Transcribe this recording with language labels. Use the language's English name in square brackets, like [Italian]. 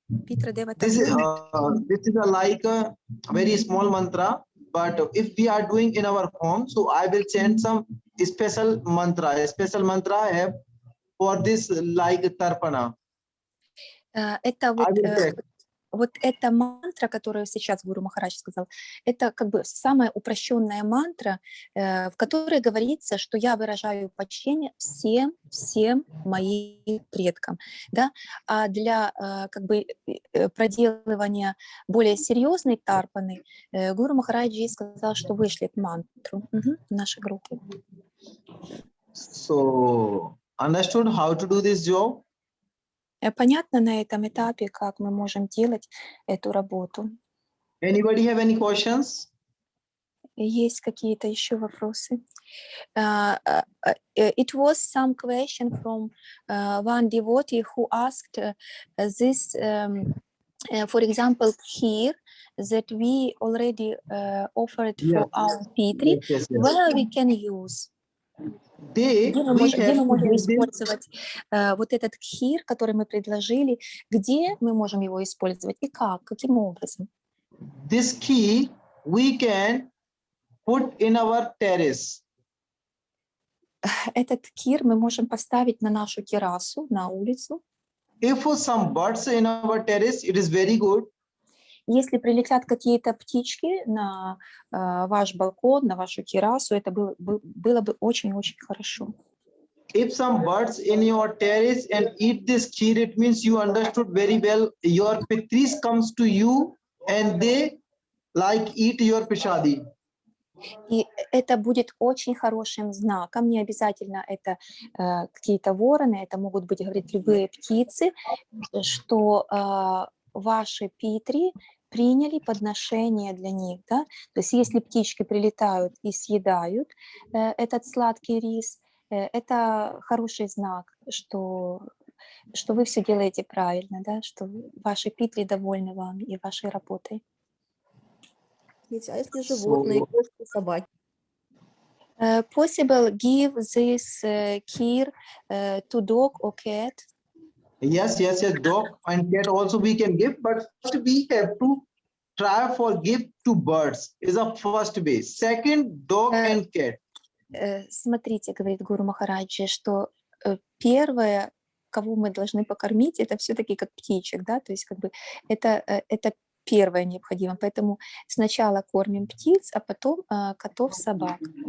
[English] This is a like a very small mantra, but if we are doing in our home, so I will chant some special mantra. A special mantra I have for this like tarpana. [Russian] Это вот вот эта мантра, которую сейчас Гуру Махарадж сказал, это как бы самая упрощенная мантра, в которой говорится, что я выражаю почтение всем моим предкам, да, а для как бы проделывания более серьезной тарпаны Гуру Махараджи сказал, что вышлет мантру в нашей группе. [English] So, understood how to do this job? [Russian] Понятно на этом этапе, как мы можем делать эту работу? [English] Anybody have any questions? [Russian] Есть какие-то еще вопросы? [English] It was some question from one devotee who asked this, for example, here that we already offered for our Pitri, Yes. where we can use. [Russian] Где мы [English] We have to [Russian] можем [English] give them [Russian] использовать вот этот кхир, который мы предложили, где мы можем его использовать и как, каким образом? [English] this key. We can put in our terrace. [Russian] Этот кхир мы можем поставить на нашу террасу, на улицу. [English] If some birds in our terrace, it is very good. [Russian] Если прилетят какие-то птички на ваш балкон, на вашу террасу, это было бы очень-очень хорошо. [English] If some birds in your terrace and eat this kheer, it means you understood very well. Your pitris comes to you and they like eat your prasadi. [Russian] И это будет очень хорошим знаком. Не обязательно это какие-то вороны, это могут быть, говорит, любые птицы, что ваши питри приняли подношение для них. Да? То есть если птички прилетают и съедают этот сладкий рис, это хороший знак, что вы все делаете правильно, да? Что ваши питри довольны вами и вашей работой. А если животные, кошки, собаки? [English] Possible give this kheer to dog or cat? Yes, dog and cat also we can give, but first we have to try for give to birds is a first way. Second, dog and cat. [Russian] Смотрите, говорит Гуру Махараджи, что первое, кого мы должны покормить, это все-таки как птичек, да, то есть как бы это первое необходимо, поэтому сначала кормим птиц, а потом котов, собак.